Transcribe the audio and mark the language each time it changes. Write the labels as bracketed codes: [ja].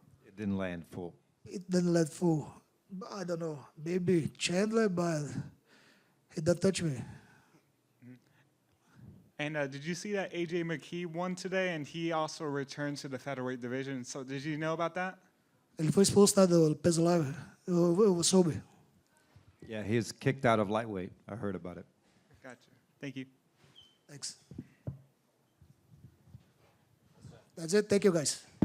[en] It didn't land full. It didn't let full. I don't know. Maybe Chandler, but he didn't touch me. And did you see that AJ McKee won today, and he also returned to the featherweight division? So did you know about that? [pt] Ele foi expulso, né, do peso leve. Eu soube. [en] Yeah, he was kicked out of lightweight. I heard about it. Gotcha. Thank you. Thanks. That's it. Thank you, guys.